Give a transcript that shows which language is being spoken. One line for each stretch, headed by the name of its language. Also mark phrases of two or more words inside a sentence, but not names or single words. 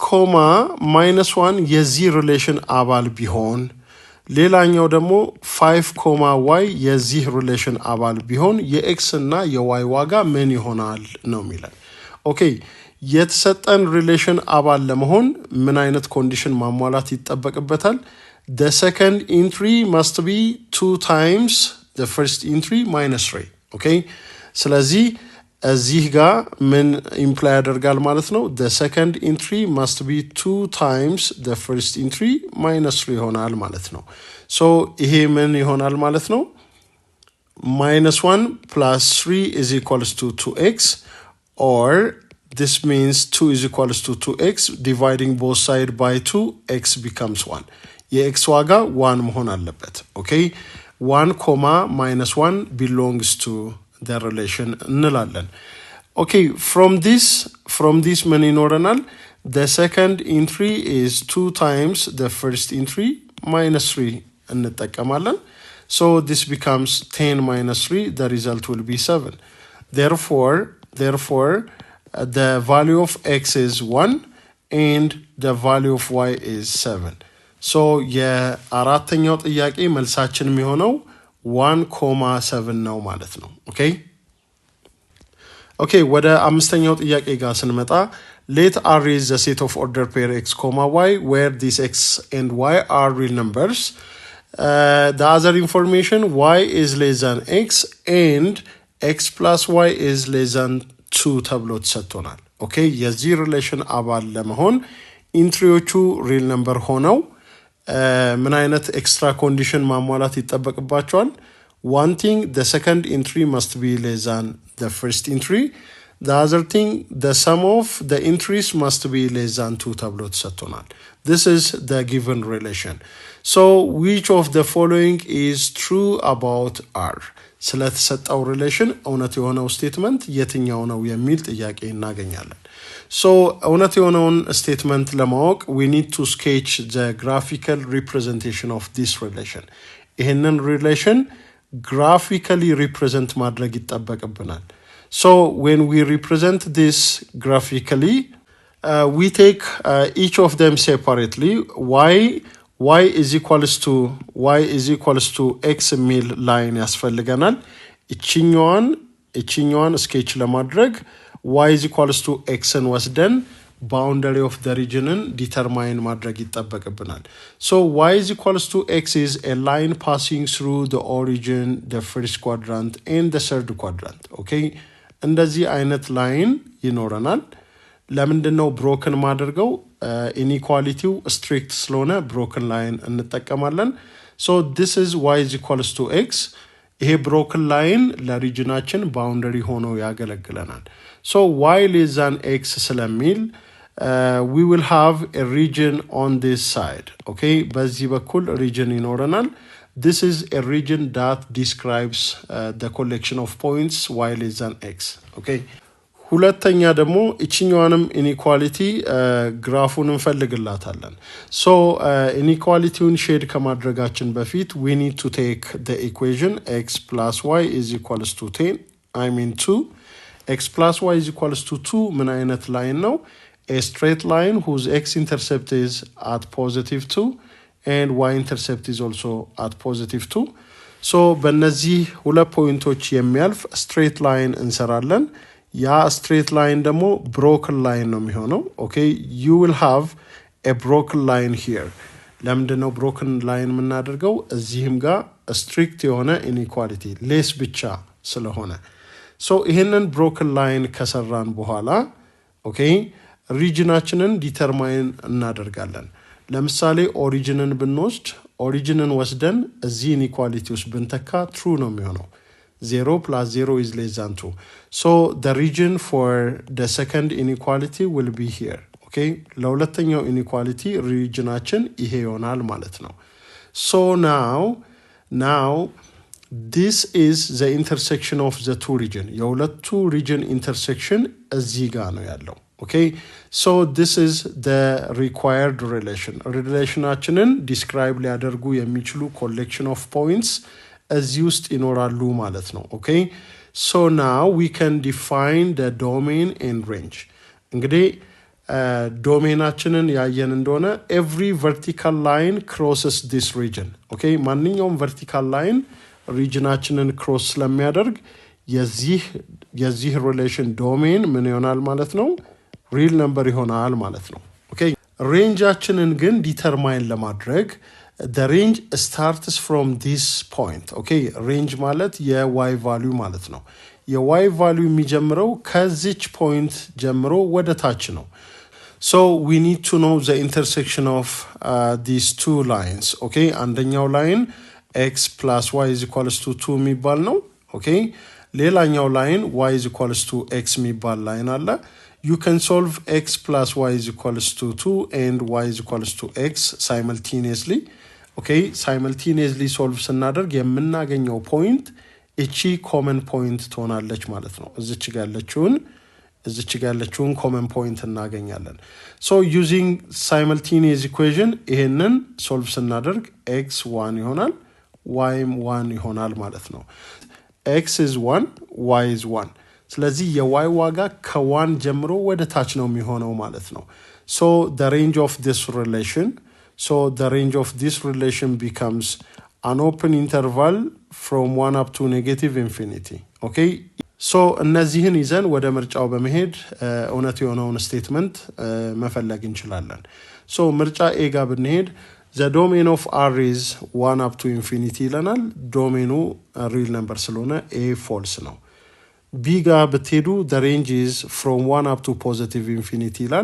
Amharic: -1 የዚህ ሪሌሽን አባል ቢሆን ሌላኛው ደግሞ 5, y የዚህ ሪሌሽን አባል ቢሆን የx እና የy ዋጋ ምን ይሆናል ነው የሚለው ኦኬ የተሰጠን ሪሌሽን አባል ለመሆን ምን አይነት ኮንዲሽን ማሟላት ይጠበቅበታል
English: the second entry must be 2 times the first entry -3 okay
Amharic: ስለዚህ እዚህ ጋር ምን ኢምፕላይ ያደርጋል ማለት ነው
English: the second entry must be 2 times the first entry -3
Amharic: ይሆናል ማለት ነው so ይሄ ምን ይሆናል ማለት ነው
English: -1 plus 3 is equals to 2x or this means 2 is equals to 2x dividing both sides by 2 x becomes 1
Amharic: የx ዋጋ 1 መሆን አለበት
English: okay 1, -1 belongs to the relation እንላለን okay from this
Amharic: ምን ይኖረናል
English: the second entry is 2 times the first entry -3 እንጠቀማለን so this becomes 10 -3 the result will be 7 therefore the value of x is 1 and the value of y is 7 so
Amharic: የአራተኛው ጥያቄ መልሳችን የሚሆነው 1,7 ነው ማለት ነው
English: okay
Amharic: ወደ አምስተኛው ጥያቄ ጋር ስንመጣ
English: let R is the set of order pair x, y where these x and y are real numbers the other information y is less than x and x plus y is less than 2
Amharic: ተብሎ ተሰጥቶናል okay የዚህ ሪሌሽን አባል ለመሆን ኢንትሪዎቹ
English: real number
Amharic: ሆነው ምን አይነት
English: extra condition
Amharic: ማሟላት ይጠበቅባቸዋል
English: one thing the second entry must be less than the first entry the other thing the sum of the entries must be less than 2
Amharic: ተብሎ ተሰጥቶናል
English: this is the given relation so which of the following is true about R
Amharic: ስለተሰጠው ሪሌሽን እውነት የሆነው ስቴትመንት የትኛው ነው የሚል ጥያቄ እናገኛለን
English: so
Amharic: እውነት የሆነውን ስቴትመንት ለማወቅ
English: we need to sketch the graphical representation of this relation
Amharic: ይሄንን ሪሌሽን
English: graphically represent
Amharic: ማድረግ ይጠበቅብናል
English: so when we represent this graphically we take each of them separately y is equals to x
Amharic: ሚል ላይን ያስፈልገናል እቺኛዋን ስኬች ለማድረግ
English: y is equals to x and ወስደን boundary of the region determine
Amharic: ማድረግ ይጠበቅብናል
English: so y is equals to x is a line passing through the origin the first quadrant and the third quadrant okay
Amharic: እንደዚህ አይነት ላይን ይኖረናል ለምንድነው broken ማድረገው inequalityው strict ስለሆነ
English: broken line እንጠቀማለን So this is y is equals to x.
Amharic: ይሄ
English: broken line
Amharic: ለሪጅናችን boundary ሆኖ ያገለግለናል.
English: So y less than x ስለሚል we will have a region on this side.
Amharic: Okay, በዚህ በኩል region ይኖረናል.
English: This is a region that describes the collection of points y less than x.
Amharic: Okay, ሁለተኛ ደግሞ እቺኛዋንም inequality ግራፉን እንፈልግላታለን.
English: So
Amharic: inequalityውን ሼድ ከማድረጋችን በፊት
English: we need to take the equation x plus y is equals to 2. x plus y is equals to 2
Amharic: ምን አይነት ላይን ነው?
English: A straight line whose x-intercept is at positive 2 and y-intercept is also at positive 2.
Amharic: So በእነዚህ ሁለት ፖይንቶች የሚያልፍ
English: straight line
Amharic: እንሰራለን. ያ
English: straight line
Amharic: ደግሞ
English: broken line
Amharic: ነው የሚሆነው.
English: Okay, you will have a broken line here.
Amharic: ለምንድነው
English: broken line
Amharic: የምናደርገው? እዚህም ጋር strict የሆነ
English: inequality less
Amharic: ብቻ ስለሆነ. So ይሄንን
English: broken line
Amharic: ከሰራን በኋላ okay ሪጅናችንን ዲተርማይን እናደርጋለን. ለምሳሌ ኦሪጂንን ብንወስድ ኦሪጂንን ወስደን እዚህ ኢኒኳሊቲ ውስጥ ብንተካ true ነው የሚሆነው.
English: 0 plus 0 is less than 2. So the region for the second inequality will be here.
Amharic: Okay, ለሁለተኛው ኢኒኳሊቲ ሪጅናችን ይሄ ይሆናል ማለት ነው.
English: So now this is the intersection of the two region.
Amharic: የሁለቱ
English: region intersection
Amharic: እዚህ ጋር ነው ያለው.
English: Okay, so this is the required relation.
Amharic: Relationaችንን describe ሊያደርጉ የሚችሉ
English: collection of points
Amharic: እዚህ ውስጥ ይኖራሉ ማለት ነው.
English: Okay, so now we can define the domain and range.
Amharic: እንግዲህ ዶሜናችንን ያየን እንደሆነ
English: every vertical line crosses this region.
Amharic: Okay, ማንኛውም
English: vertical line
Amharic: regionaችንን cross ስለሚያደርግ የዚህ
English: relation domain
Amharic: ምን ይሆናል ማለት ነው?
English: real number
Amharic: ይሆናል ማለት ነው.
English: Okay,
Amharic: rangeአችንን ግን ዲተርማይን ለማድረግ
English: the range starts from this point.
Amharic: Okay, range ማለት የy value ማለት ነው. የy value የሚጀምረው ከዚች point ጀምሮ ወደ ታች ነው.
English: So we need to know the intersection of these two lines. Okay, አንደኛው line x plus y is equals to 2
Amharic: የሚባል ነው.
English: Okay, ሌላኛው line y is equals to x የሚባል line አለ. You can solve x plus y is equals to 2 and y is equals to x simultaneously.
Amharic: Okay,
English: simultaneously solve
Amharic: ስናደርግ የምናገኘው point እቺ
English: common point
Amharic: ትሆናለች ማለት ነው. እዚች ጋር ያለችውን
English: common point
Amharic: እናገኛለን.
English: So using simultaneous equation
Amharic: ይሄንን solve ስናደርግ x 1 ይሆናል y 1 ይሆናል ማለት ነው.
English: x is 1 y is 1.
Amharic: ስለዚህ የy ዋጋ ከ1 ጀምሮ ወደ ታች ነው የሚሆነው ማለት ነው.
English: So the range of this relation becomes an open interval from 1 up to negative infinity.
Amharic: Okay, so እነዚህን ይዘን ወደ ምርጫው በመሄድ እውነት የሆነውን ስቴትመንት መፈለግ እንችላለን.
English: So
Amharic: ምርጫ A ጋር ብንሄድ
English: the domain of R is 1 up to infinity ይለናል.
Amharic: ዶሜኑ
English: real number
Amharic: ስለሆነ A false ነው. B ጋር ብትሄዱ
English: the range is from 1 up to positive infinity ይላል.